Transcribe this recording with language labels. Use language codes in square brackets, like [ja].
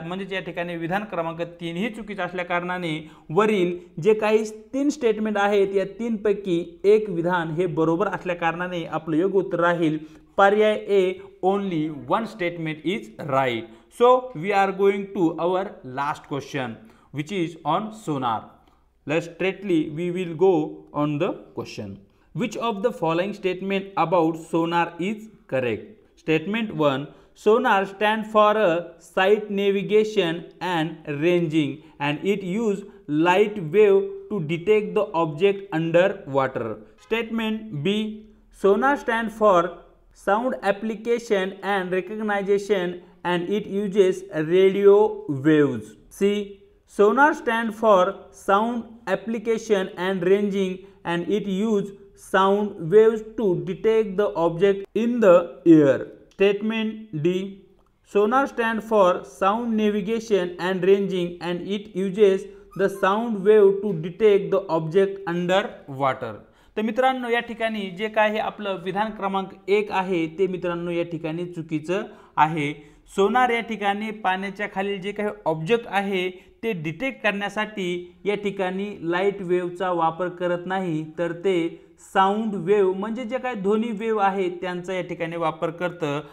[mr] म्हणजे या ठिकाणी विधान क्रमांक 3 ही चुकीचं असल्या कारणाने वरील जे काही 3 स्टेटमेंट आहेत या 3 पैकी एक विधान हे बरोबर असल्या कारणाने आपलं योग्य उत्तर राहील पर्याय A [en] Only one statement is right. So we are going to our last question which is on sonar. Let's straightly we will go on the question. Which of the following statement about sonar is correct? Statement 1. Sonar stand for a sight navigation and ranging and it use light wave to detect the object under water. Statement B. Sonar stand for sound application and recognition and it uses radio waves. C. Sonar stand for sound application and ranging and it use sound waves to detect the object in the air. Statement D. Sonar stand for sound navigation and ranging and it uses the sound wave to detect the object under water. [mr] तर मित्रांनो या ठिकाणी जे काही आपलं विधान क्रमांक 1 आहे ते मित्रांनो या ठिकाणी चुकीचं आहे। सोनार या ठिकाणी पाण्याच्या खाली जे काही ऑब्जेक्ट आहे ते डिटेक्ट करण्यासाठी या ठिकाणी लाईट वेव्हचा वापर करत नाही तर ते साऊंड वेव्ह म्हणजे जे काही ध्वनी वेव्ह आहे त्यांचा या ठिकाणी वापर करतं।